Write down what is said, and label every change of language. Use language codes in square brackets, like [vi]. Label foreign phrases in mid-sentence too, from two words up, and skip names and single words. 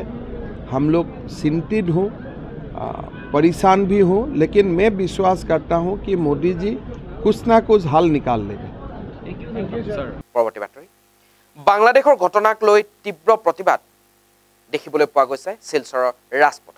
[hi] हम लोग चिंतित हूँ, परेशान भी हूँ, लेकिन मैं विश्वास करता हूँ कि मोदी जी कुछ ना कुछ हल निकाल लेंगे। [as] পৰৱৰ্তী বাতৰি বাংলাদেশৰ ঘটনাক লৈ তীব্ৰ প্ৰতিবাদ দেখিবলৈ পোৱা গৈছে শিলচৰৰ ৰাজপথত।